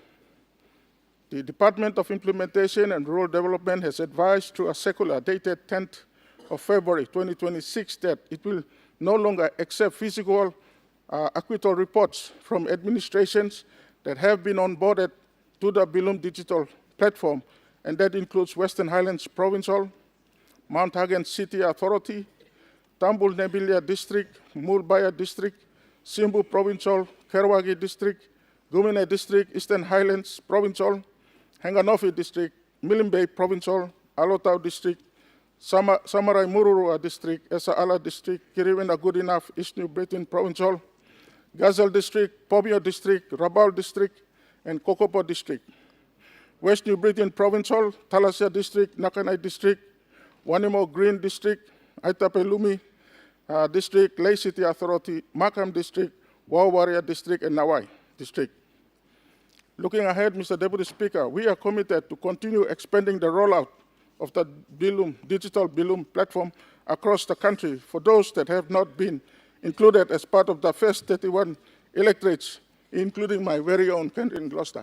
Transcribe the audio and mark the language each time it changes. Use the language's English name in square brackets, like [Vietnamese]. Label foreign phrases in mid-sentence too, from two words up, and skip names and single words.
[English] The Department of Implementation and Rural Development has advised through a circular dated 10th of February 2026 that it will no longer accept physical acquittal reports from administrations that have been onboarded to the Bilum Digital Platform, and that includes Western Highlands Provincial, Mount Hagen City Authority, Tambul Nebilia District, Mulbaya District, Simbu Provincial, Kerwagi District, Gumine District, Eastern Highlands Provincial, Hanganofi District, Milimbe Provincial, Alotau District, Samarai Mururua District, Esa Ala District, Kiriwina Goodenough, East New Britain Provincial, Gazelle District, Pomio District, Rabaul District, and Kokopo District. West New Britain Provincial, Talasia District, Nakanai District, Wanimo Green District, Aitapelumi District, Lay City Authority, Markham District, Wawaria District, and Nawai District. Looking ahead, Mr. Deputy Speaker, we are committed to continue expanding the rollout of the digital Bilum platform across the country for those that have not been included as part of the first 31 electorates, including my very own country in Gloucester.